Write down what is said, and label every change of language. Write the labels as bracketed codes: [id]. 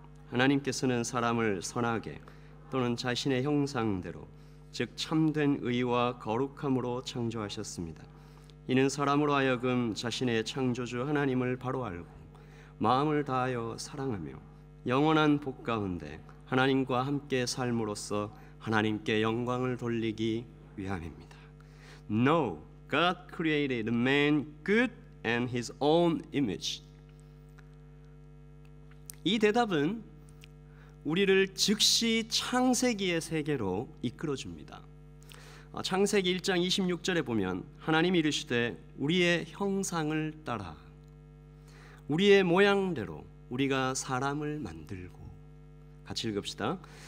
[ko] 하나님께서는 사람을 선하게 또는 자신의 형상대로 즉 참된 의와 거룩함으로 창조하셨습니다. 이는 사람으로 하여금 자신의 창조주 하나님을 바로 알고 마음을 다하여 사랑하며 영원한 복 가운데 하나님과 함께 삶으로써 하나님께 영광을 돌리기 위함입니다. [en] No, God created man good and his own image. [ko] 이 대답은 우리를 즉시 창세기의 세계로 이끌어줍니다. 창세기 1장 26절에 보면 하나님이 이르시되 우리의 형상을 따라 우리의 모양대로 우리가 사람을 만들고, 같이 읽읍시다.